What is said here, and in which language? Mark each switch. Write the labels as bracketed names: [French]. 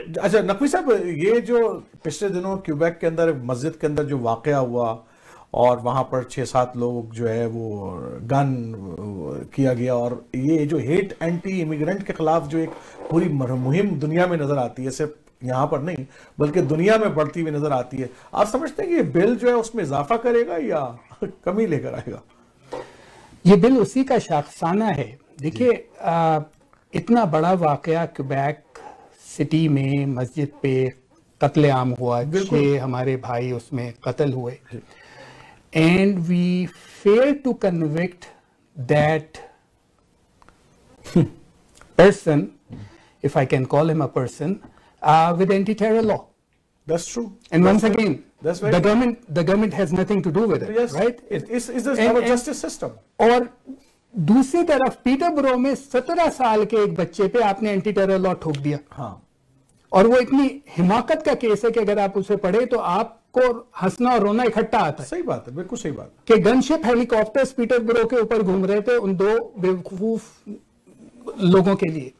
[Hindi] अच्छा नकवी साहब, ये जो पिछले दिनों क्वेबेक के अंदर मस्जिद के अंदर जो वाकया हुआ और वहां पर 6-7 लोग जो है वो गन किया गया, और ये जो हेट एंटी इमिग्रेंट के खिलाफ जो एक पूरी मुहिम दुनिया में नजर आती है, सिर्फ यहाँ पर नहीं बल्कि दुनिया में बढ़ती हुई नजर आती है, आप समझते हैं कि ये बिल जो है उसमें इजाफा करेगा या कमी लेकर आएगा? ये बिल उसी का शाखसाना है। देखिए इतना बड़ा वाकया क्वेबेक सिटी में मस्जिद पे कत्लेआम हुआ, 6 हमारे भाई उसमें कत्ल हुए, [English] and we fail to convict that person, if I can call him a person, with anti-terror law. That's true. And once again, that's the government has nothing to do with it, yes, right? It's our justice system. [Hindi] और दूसरी तरफ Peterborough में 17 साल के एक बच्चे पे आपने एंटी टेरर लॉ ठोक दिया। हाँ, और वो इतनी हिमाकत का केस है कि अगर आप उसे पढ़े तो आपको हंसना और रोना इकट्ठा आता है। सही बात है, बिल्कुल सही बात कि गनशिप हेलीकॉप्टर्स पीटरबरो के ऊपर घूम रहे थे उन 2 बेवकूफ लोगों के लिए।